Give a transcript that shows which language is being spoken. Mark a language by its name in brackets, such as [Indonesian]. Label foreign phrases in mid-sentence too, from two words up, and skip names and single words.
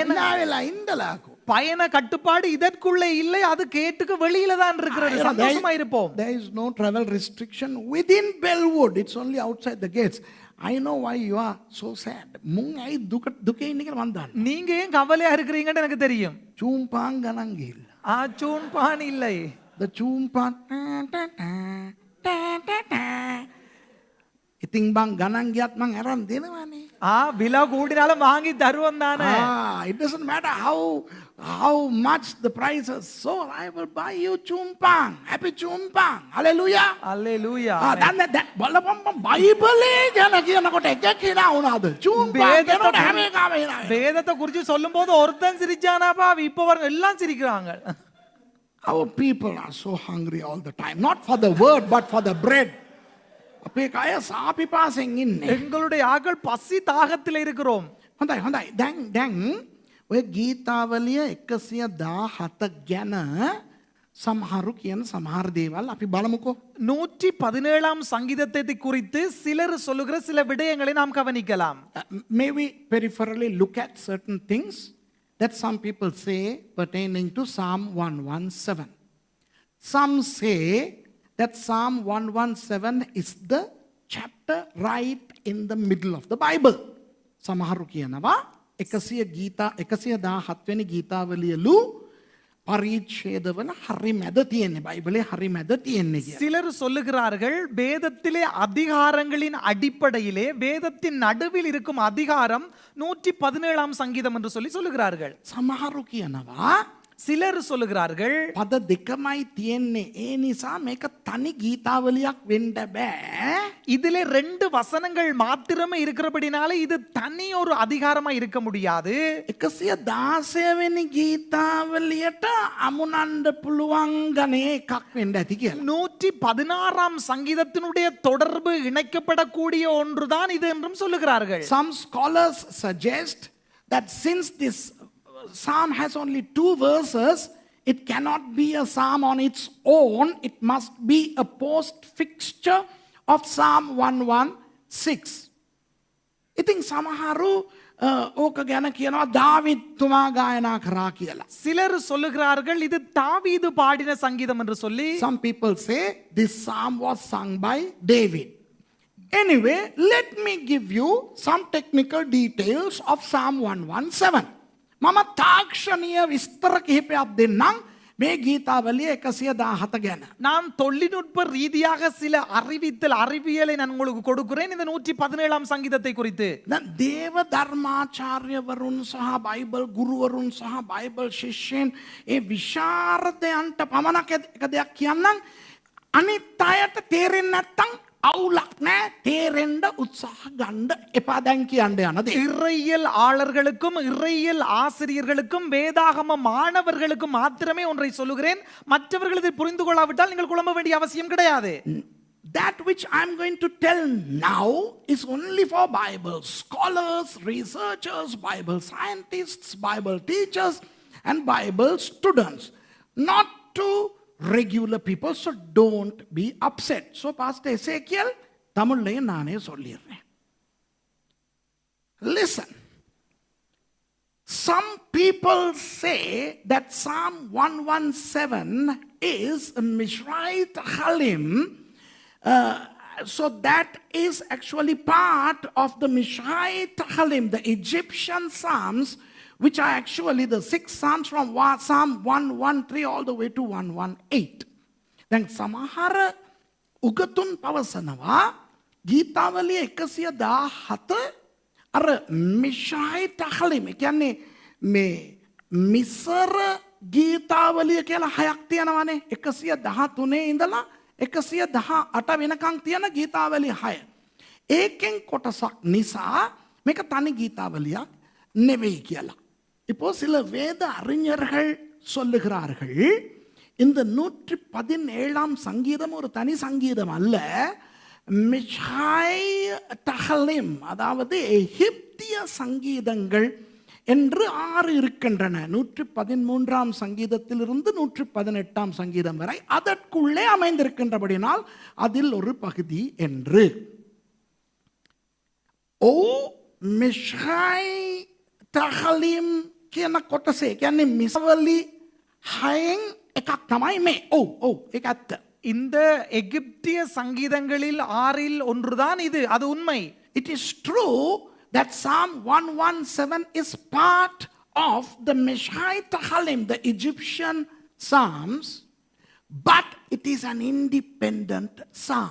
[Sinhala] එලා වෙලා ඉඳලාකෝ. [Tamil] பயண கட்டுப்பாடு இதற்குள்ளே இல்லை, அது கேட்டுக்கு வெளியில தான் இருக்கிறது. சந்தோஷமா இருப்போம். [English] There is no travel restriction within Bellwood. It's only outside the gates. I know why you are so sad. [Sinhala] මුන් ඇයි දුකේ ඉන්නේ කියලා මන් දන්නවා. [Tamil] நீங்க ஏன் கவலையா இருக்கிறீங்கன்னு எனக்கு தெரியும். [Sinhala] චූම්පාන් ගණන් ගිහිල්ලා. [Tamil] ஆச்சூன் பான் இல்லை. [Sinhala] The චූම්පාන් ඉතින් බං ගණන් ගියත් මං අරන් දෙනවනේ. [Tamil] விலை கூடினாலும் வாங்கி தருவோம் தானே. [English] It doesn't matter how much the price is. So I will buy you චූම්පාන්. Happy චූම්පාන්. Hallelujah. [Tamil] அல்லேலூயா. [Sinhala] දැන් බලපන් බයිබලේ ගැන කියනකොට එකෙක් hina වුණාද? චූම්පාන් කියනකොට හැම එකම hina. [Tamil] வேதத்தை குறித்து சொல்லும்போது ஒருத்தன் சிரிச்சானாப்பா, இப்போ பாருங்க எல்லாம் சிரிக்கிறாங்க. [English] Our people are so hungry all the time. Not for the word but for the bread. [Sinhala] අපේ කය සාපිපාසෙන් ඉන්නේ. [Tamil] எங்களுடைய ஆக்கள் பசி தாகத்தில் இருக்கிறோம். [Sinhala] හොඳයි. දැන් ඔය ගීතාවලිය 117 ගැන සමහරු කියන සමහර දේවල් අපි බලමුකෝ. [Tamil] 117ஆம் சங்கீதத்தை குறித்து சிலர் சொல்லுகிற சில விடயங்களை நாம் கவனிக்கலாம். [English] May we peripherally look at certain things that some people say pertaining to Psalm 117. Some say that Psalm 117 is the chapter right in the middle of the Bible. [Sinhala] සමහරු කියනවා 117 වෙනි ගීතාවලියලු පරිච්ඡේදවල හරි මැද තියෙන්නේ. බයිබලේ හරි මැද තියෙන්නේ කියලා. [Tamil] சிலர் சொல்லுகிறார்கள் வேதத்திலே அதிகாரங்களின் அடிப்படையிலே வேதத்தின் நடுவில் இருக்கும் அதிகாரம் 117ஆம் சங்கீதம் என்று சொல்லுகிறார்கள். [Sinhala] සමහරු කියනවා [Tamil] சிலர் சொல்லுகிறார்கள் [Sinhala] පද දෙකමයි තියෙන්නේ. ඒ නිසා මේක තනි ගීතාවලියක් වෙන්න බෑ. [Tamil] இதிலே 2 வசனங்கள் மாத்திரமே இருக்கிறபடினால இது தனி ஒரு அதிகாரமா இருக்க முடியாது. [Sinhala] 116 වෙනි ගීතාවලියට අමුණන්න පුළුවන් ගණේ එකක් වෙන්න ඇති කියලා. [Tamil] 116ஆம் சங்கீதத்தினுடைய தொடர்பு இணைக்கப்படக்கூடிய ஒன்றுதான் இது என்றும் சொல்லுகிறார்கள். [English] Some scholars suggest that since this psalm has only 2 verses, it cannot be a psalm on its own. It must be a post fixture of Psalm 116. [Sinhala] ඉතින් සමහරු ඕක ගැන කියනවා දාවිද් තුමා ගායනා කරා කියලා. [Tamil] சிலர் சொல்லுகிறார்கள் இது தாவீது பாடின சங்கீதம் என்று சொல்லி. [English] Some people say this psalm was sung by David. Anyway, let me give you some technical details of Psalm 117. [Sinhala] මම තාක්ෂණීය විස්තර කිහිපයක් දෙන්නම් මේ ගීතාවලිය 117 ගැන. [Tamil] நான் தொழில்நுட்ப ரீதியாக சில அறிவியலை நான் உங்களுக்கு கொடுக்கிறேன் இந்த 117ஆம் சங்கீதத்தை குறித்து. [Sinhala] දැන් දේව ධර්මාචාර්යවරුන් සහ බයිබල් ගුරුවරුන් සහ බයිබල් ශිෂ්‍යයන් ඒ විශාරදයන්ට පමණක් එක දෙයක් කියන්නම්. අනිත් අයට තේරෙන්නේ නැත්තම් අවුලක් නෑ. තේරෙන්න උත්සාහ ගන්න එපා දැන් කියන්න යන දේ. [Tamil] இறையியல் ஆளர்களுக்கும் இறையியல் ஆசிரியர்களுக்கும் வேதாகம மாணவர்களுக்கும் மாத்திரமே ஒன்றை சொல்லுகிறேன். மற்றவர்கள் இதை புரிந்து கொள்ளாவிட்டால் நீங்கள் குழம்ப வேண்டிய அவசியம் கிடையாது. [English] That which I'm going to tell now is only for Bible scholars, researchers, Bible scientists, Bible teachers and Bible students, not to regular people. So don't be upset. So Pastor Ezekiel [Tamil] தமிழ்ல நானே சொல்லிடுறேன். [English] Listen. Some people say that Psalm 117 is a Mishrite Halim. So that is actually part of the Mishrite Halim, the Egyptian Psalms, which are actually the 6 Psalms from Psalm 113 all the way to 118. [Sinhala] දැන් සමහර උගතුන් පවසනවා ගීතාවලිය 117 අර මිෂායි තහලිම කියන්නේ මේ මිසර ගීතාවලිය කියලා හයක් තියෙනවානේ 113 ඉඳලා 118 වෙනකන් තියෙන ගීතාවලිය 6. ඒකෙන් කොටසක් නිසා මේක තනි ගීතාවලියක් නෙවෙයි කියලා. [Tamil] இப்போ சில வேத அறிஞர்கள் சொல்லுகிறார்கள் இந்த 117ஆம் சங்கீதம் ஒரு தனி சங்கீதம் அல்ல, மிஷாய் தஹலிம் அதாவது எகிப்திய சங்கீதங்கள் என்று 6 இருக்கின்றன. 113ஆம் சங்கீதத்திலிருந்து 118ஆம் சங்கீதம் வரை அதற்குள்ளே அமைந்திருக்கின்றபடினால் அதில் ஒரு பகுதி என்று. [Sinhala] ஓ மிஷாய் තහලිම් කියන කොටසේ කියන්නේ මිසවලි 6න් එකක් තමයි මේ. ඔව් ඒක ඇත්ත. [Tamil] இந்த எகிப்திய சங்கீதங்களில் 6இல் ஒன்றுதான் இது, அது உண்மை. [English] It is true that Psalm 117 is part of the Mishai Tahalim, the Egyptian Psalms, but it is an independent psalm.